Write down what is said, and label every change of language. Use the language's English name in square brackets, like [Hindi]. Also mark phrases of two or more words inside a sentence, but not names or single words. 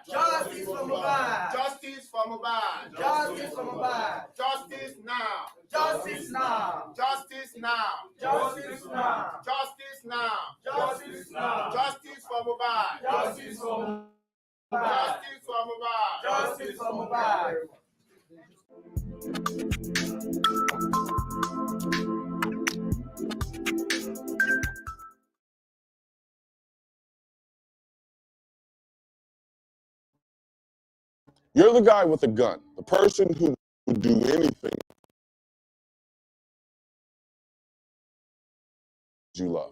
[English] Justice for Mohbad. Justice for Mohbad. Justice for Mohbad. Justice now. Justice now. Justice now. Justice now. Justice now. Justice now. Justice for Mohbad. Justice for Mohbad. Justice for Mohbad. Justice for Mohbad. You're the guy with a gun, the person who would do anything you love.